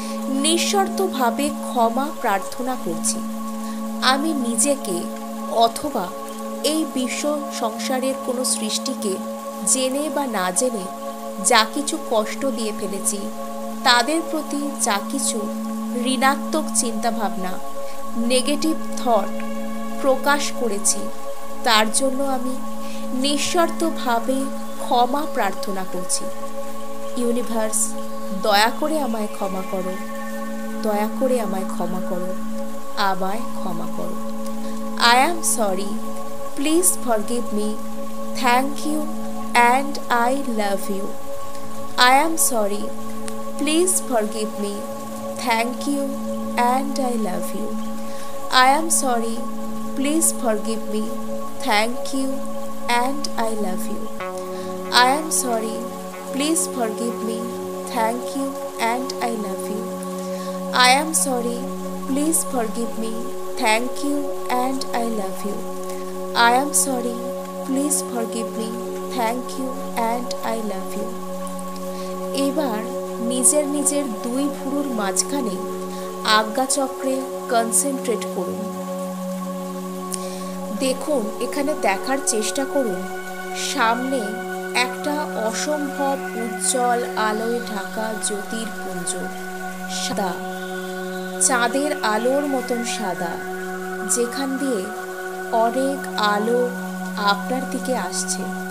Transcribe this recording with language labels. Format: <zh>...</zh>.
<bn>নিঃশর্তভাবে ক্ষমা প্রার্থনা করছি। আমি নিজেকে অথবা এই বিশ্ব সংসারের কোনো সৃষ্টিকে জেনে বা না জেনে যা কিছু কষ্ট দিয়ে ফেলেছি, তাদের প্রতি যা কিছু ঋণাত্মক চিন্তাভাবনা, নেগেটিভ থট প্রকাশ করেছি, তার জন্য আমি নিঃশর্তভাবে ক্ষমা প্রার্থনা করছি। ইউনিভার্স, দয়া করে আমায় ক্ষমা করো, দয়া করে আমায় ক্ষমা করো, আমায় ক্ষমা করো।</bn> <en>I am sorry, please forgive me, thank you and I love you. I am sorry, please forgive me, thank you and I love you. I am sorry, please forgive me, thank you and I love you. I am sorry, please forgive me, thank you and I love you. I am sorry, please forgive me, thank you and I love you. I am sorry, please forgive me, thank you and I love you.</en> <bn>এবার নিজের নিজের দুই ভুরুর মাঝখানে আজ্ঞাচক্রে concentrate করুন। দেখুন, এখানে দেখার চেষ্টা করুন, সামনে একটা অসম্ভব উজ্জ্বল আলোয় ঢাকা জ্যোতির্পুঞ্জ, সাদা, চাঁদের আলোর মতন সাদা, যেখান দিয়ে অনেক আলো আপনার দিকে আসছে।</bn>